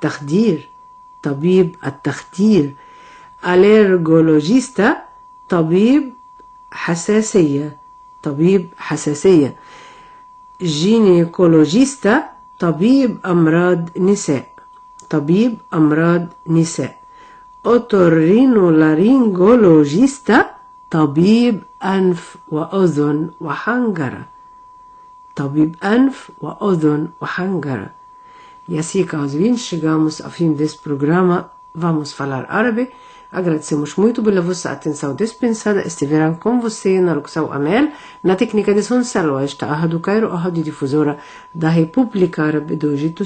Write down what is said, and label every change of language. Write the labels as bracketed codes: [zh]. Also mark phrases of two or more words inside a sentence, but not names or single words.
[ar] التخدير allergologista, طبيب حساسية جينيكولوجيستا, طبيب أمراض نساء أوتورينولارينجولوجيستا, طبيب أنف وأذن وحنجرة. [pt] E assim, caros ouvintes, chegamos ao fim deste programa Vamos Falar Árabe. Agradecemos muito pela vossa atenção dispensada. Estiveram com você na locução Amel, na técnica de som Salwa. Está a Rádio Cairo, a rádio difusora da República Árabe do Egito.